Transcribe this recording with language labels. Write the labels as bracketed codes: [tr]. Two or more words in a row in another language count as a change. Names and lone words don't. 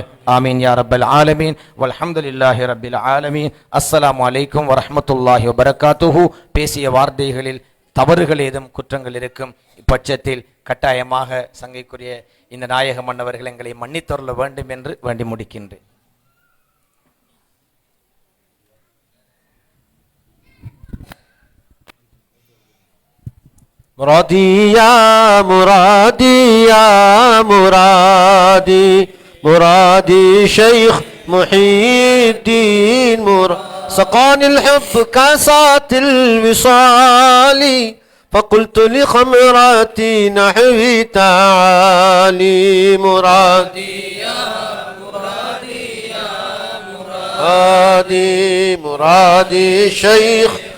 [ar] آمين يا رب العالمين. والحمد لله رب العالمين. السلام عليكم ورحمة الله وبركاته. [ta] பேசிய வார்த்தைகளில் தவறுகள் ஏதும் குற்றங்கள் இருக்கும் பட்சத்தில் கட்டாயமாக சங்கைக்குரிய இந்த நாயக மன்னவர்கள் எங்களை மன்னித்தருள வேண்டும் என்று வேண்டி முடிக்கின்றேன். [ar] مرادي يا مرادي يا مرادي مرادي شيخ محي الدين سقاني الحب كاسات الوصال فقلت لخمراتي نحوي تعالي مرادي يا مرادي يا مرادي مرادي شيخ